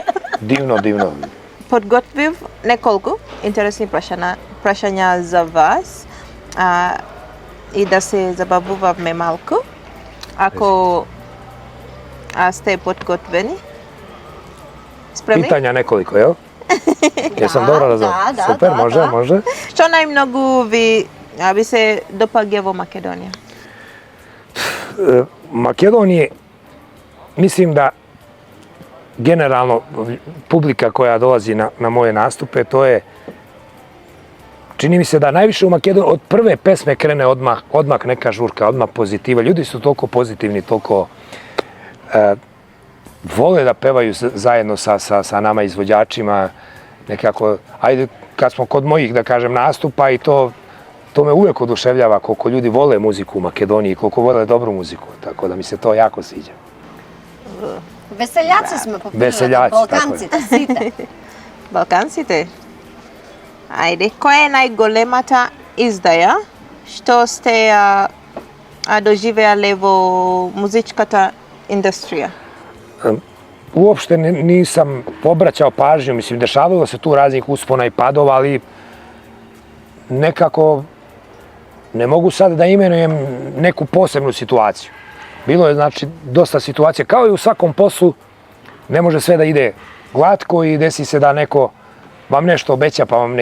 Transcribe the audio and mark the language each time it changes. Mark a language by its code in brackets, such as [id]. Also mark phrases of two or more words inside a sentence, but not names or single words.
[sr] Divno. [mk] Подготвив неколку интересни прашања за вас и да се забавуваме малку. Ако сте подготвени? [sr] Спремни? Pitanja nekoliko, jel? Jesam dobro razumio? Super, može. [mk] Што најмногу ви се допаѓа во Македонија? [sr] Makedonije, mislim da generalno publika koja dolazi na moje nastupe, to je, čini mi se da najviše u Makedoniji od prve pesme krene odmah neka žurka, odmah pozitiva. Ljudi su toliko pozitivni, toliko vole da pevaju zajedno sa nama izvođačima, nekako, ajde, kad smo kod mojih, da kažem, nastupa i to me uvijek oduševljava koliko ljudi vole muziku u Makedoniji, koliko vole dobru muziku, tako da mi se to jako sviđa. [mk] Veseljaci сме по природата, Балканците, сите. Балканците? Ајде, која е најголемата издаја што сте доживеале во музичката индустрија? [sr] Uopšte nisam obraćao pažnju, mislim, dešavalo se tu raznih uspona i padova, ali nekako ne mogu sad da imenujem neku posebnu situaciju. Bilo je, znači, dosta situacija, kao i u svakom poslu, ne može sve da ide glatko i desi se da neko vam nešto obeća pa vam